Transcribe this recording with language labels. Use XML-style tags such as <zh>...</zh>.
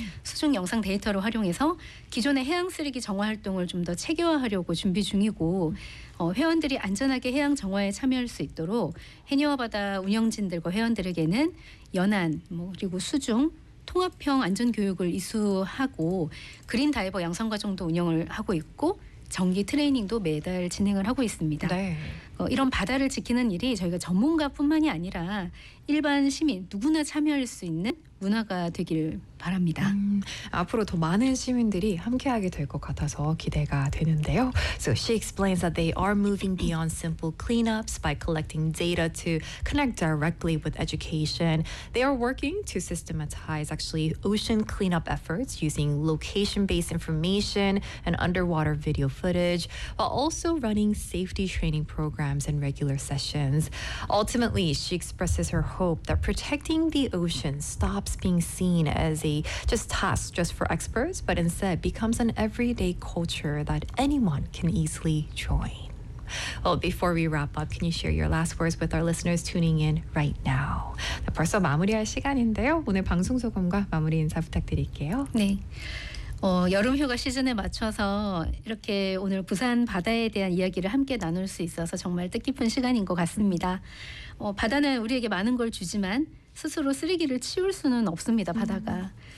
<ko>수중 영상 데이터를 활용해서 기존의 해양 쓰레기 정화 활동을 좀 더 체계화하려고 준비 중이고 회원들이 안전하게 해양 정화에 참여할 수 있도록 해녀와 바다 운영진들과 회원들에게는 연안 뭐 그리고 수중 통합형 안전 교육을 이수하고 그린 다이버 양성 과정도 운영을 하고 있고 정기 트레이닝도 매달 진행을 하고 있습니다. 네. 이런 바다를 지키는 일이 저희가 전문가뿐만이 아니라 일반 시민 누구나 참여할 수 있는 문화가 되길 바랍니다. 앞으로 더 많은 시민들이 함께하게 될 것 같아서 기대가 되는데요.</ko> <en>So she explains that they are moving beyond simple cleanups by collecting data to connect directly with education. They are working to systematize actually ocean cleanup efforts using location-based information and underwater video footage, while also running safety training programs and regular sessions. Ultimately, she expresses her hope that protecting the ocean stops being seen as a task just for experts, but instead becomes an everyday culture that anyone can easily join. Well, before we wrap up, can you share your last words with our listeners tuning in right now?</en> <ko>벌써 마무리할 시간인데요. 오늘 방송 소감과 마무리 인사 부탁드릴게요. 네. 여름 휴가 시즌에 맞춰서 이렇게 오늘 부산 바다에 대한 이야기를 함께 나눌 수 있어서 정말 뜻깊은 시간인 것 같습니다. 바다는 우리에게 많은 걸 주지만 스스로 쓰레기를 치울 수는 없습니다. 바다가.</ko>